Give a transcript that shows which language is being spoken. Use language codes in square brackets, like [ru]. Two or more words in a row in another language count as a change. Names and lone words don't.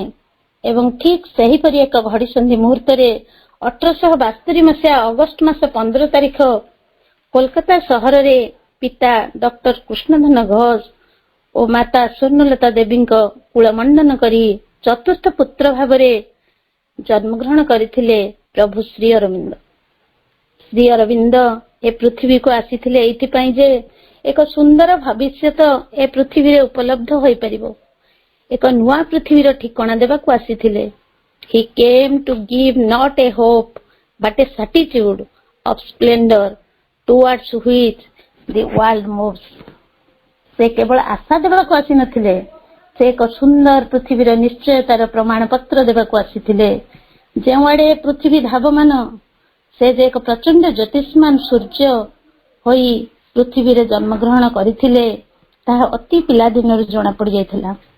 [or] ଏବଂ ଠିକ୍ ସେହିପରି ଏକ ଘଡ଼ିସନ୍ଧି ମୁହୂର୍ତ୍ତରେ 1872 ମସିହା ଅଗଷ୍ଟ ମାସ 15 ତାରିଖ କୋଲକାତା ସହରରେ ପିତା ଡକ୍ଟର କୃଷ୍ଣଧନ ଘୋଷ ଓ ମାତା ସ୍ୱର୍ଣ୍ଣଲତା ଦେବୀଙ୍କ କୁଳମଣ୍ଡନ କରି ଚତୁର୍ଥ ପୁତ୍ର ଭାବରେ ଜନ୍ମଗ୍ରହଣ କରିଥିଲେ ପ୍ରଭୁ ଶ୍ରୀ ଅରବିନ୍ଦ। ଶ୍ରୀ ଅରବିନ୍ଦ ଏ ପୃଥିବୀକୁ ଆସିଥିଲେ ଏଇଥିପାଇଁ ଯେ ଏକ ସୁନ୍ଦର ଭବିଷ୍ୟତ ଏ ପୃଥିବୀରେ ଉପଲବ୍ଧ ହୋଇପାରିବ, ଏକ ନୂଆ ପୃଥିବୀର ଠିକଣା ଦେବାକୁ ଆସିଥିଲେ। [en] He came to give not a hope but a certitude of splendor towards which the world moves. [or] ସେ କେବଳ ଆଶା ଦେବାକୁ ଆସିନଥିଲେ, ସେ ଏକ ସୁନ୍ଦର ପୃଥିବୀର ନିଶ୍ଚୟତାର ପ୍ରମାଣ ପତ୍ର ଦେବାକୁ ଆସିଥିଲେ। ଯେଉଁଆଡେ ପୃଥିବୀ ଧାବମାନ, ସେ ଯେ ଏକ ପ୍ରଚଣ୍ଡ ଜ୍ୟୋତିଷ୍ମାନ ସୂର୍ଯ୍ୟ ହୋଇ ପୃଥିବୀରେ ଜନ୍ମଗ୍ରହଣ କରିଥିଲେ, ତାହା ଅତି ପିଲାଦିନରୁ ଜଣାପଡି ଯାଇଥିଲା।